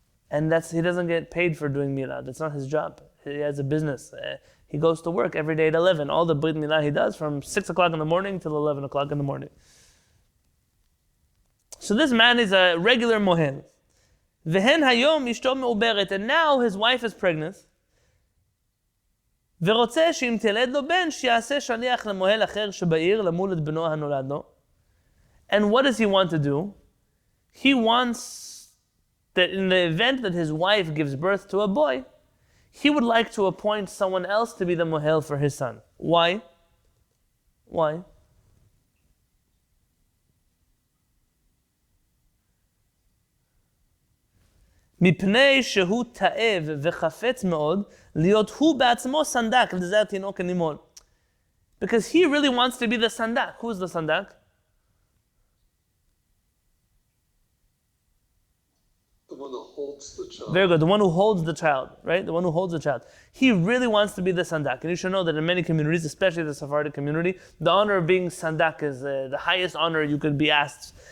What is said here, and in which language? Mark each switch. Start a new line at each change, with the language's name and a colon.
English: And he doesn't get paid for doing Milah. That's not his job. He has a business. He goes to work every day at 11. All the Brit Milah he does from 6 o'clock in the morning till 11 o'clock in the morning. So this man is a regular mohel.
Hebrew: Vehen hayom ishto me'uberet.
English: And now his wife is pregnant.
Hebrew: ורוצה שאם תלד לו בן, שיעשה שליח למוהל אחר שבעיר למול את בנו הנולד לו.
English: And what does he want to do? He wants that in the event that his wife gives birth to a boy, he would like to appoint someone else to be the mohel for his son. Why? Why?
Hebrew: מפני שהוא תאב וחפץ מאוד להיות הוא בעצמו סנדק לזה התינוק הנימול.
English: Because he really wants to be the sandak. Who's the sandak? The one that holds the child. Very good. The one who holds the child, right? The one who holds the child. He really wants to be the sandak. And you should know that in many communities, especially the Sephardic community, the honor of being sandak is the highest honor you could be asked.